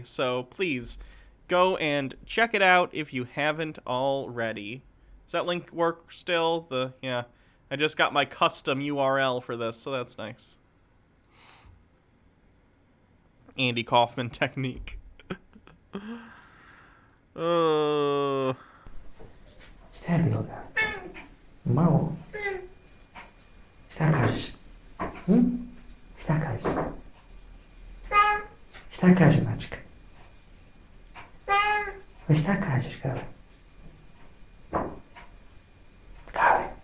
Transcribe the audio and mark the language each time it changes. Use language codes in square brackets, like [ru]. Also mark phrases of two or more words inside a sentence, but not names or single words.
[en] So please go and check it out if you haven't already. Does that link work still? Yeah. I just got my custom URL for this, so that's nice. Andy Kaufman technique. [sr] Stabilno ga. Malo. Šta kažeš? Šta kažeš? Šta kaže mačka? Šta kažeš, Gale? Gale.